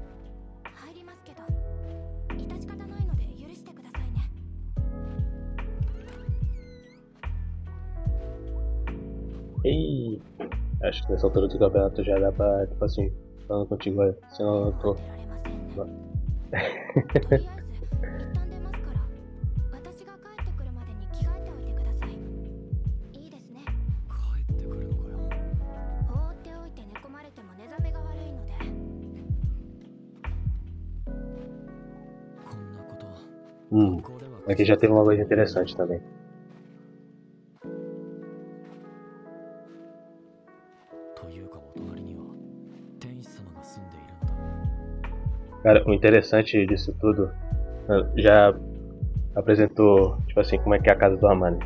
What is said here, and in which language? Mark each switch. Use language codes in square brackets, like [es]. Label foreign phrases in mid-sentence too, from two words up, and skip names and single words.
[ja] 入りますけど、致し方ないので許してくださいね。 [pt] E acho que nessa altura do campeonato já dá pra, tipo assim, falando contigo, olha, senão eu tô. [ja] とりあえず一旦出ますから、私が帰ってくるまでに着替えておいてください。いいですね。帰ってくるのかよ。放っておいて寝込まれても寝覚めが悪いので。こんなこと。 [pt] Aqui já teve uma coisa interessante também. Cara, o interessante disso tudo, já apresentou, tipo assim, como é que é a casa do Amane.